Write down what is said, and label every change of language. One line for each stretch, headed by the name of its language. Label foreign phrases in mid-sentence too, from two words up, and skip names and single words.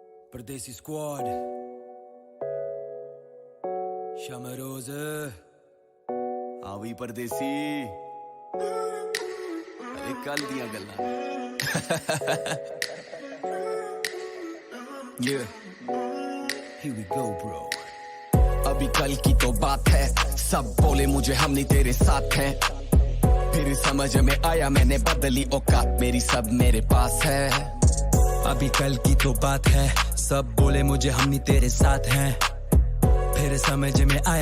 Hindi: परदेसी स्क्वाड शमरोज आ भी परदेसी अरे कल दिया गल्ला
English: Yeah Here we go bro
Hindi: अभी कल की तो बात है सब बोले मुझे हम नहीं तेरे साथ हैं फिर समझ में आया मैंने बदली औकात मेरी सब मेरे पास है अभी कल की तो बात है सब बोले मुझे हम नहीं तेरे साथ हैं फिर समझ में आया